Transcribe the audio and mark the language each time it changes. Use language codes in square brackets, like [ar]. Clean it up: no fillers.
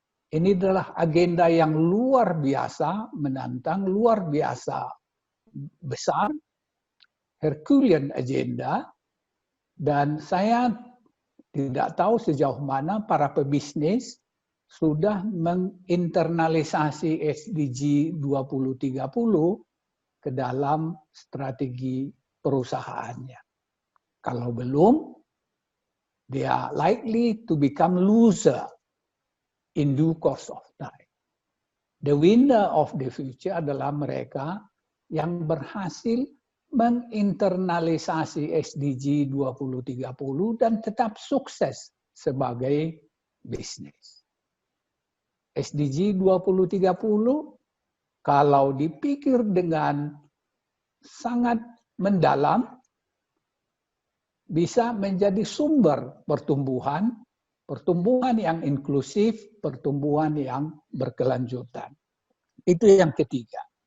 [id] Ini adalah agenda yang luar biasa menantang, luar biasa besar, [en] Herculean agenda, [id] dan saya tidak tahu sejauh mana para pebisnis sudah menginternalisasi SDG 2030 ke dalam strategi perusahaannya. Kalau belum, [en] they are likely to become loser in due course of time. The winner of the future [id] adalah mereka yang berhasil menginternalisasi SDG 2030 dan tetap sukses sebagai bisnis. SDG 2030 kalau dipikir dengan sangat mendalam bisa menjadi sumber pertumbuhan yang inklusif, pertumbuhan yang berkelanjutan. Itu yang ketiga.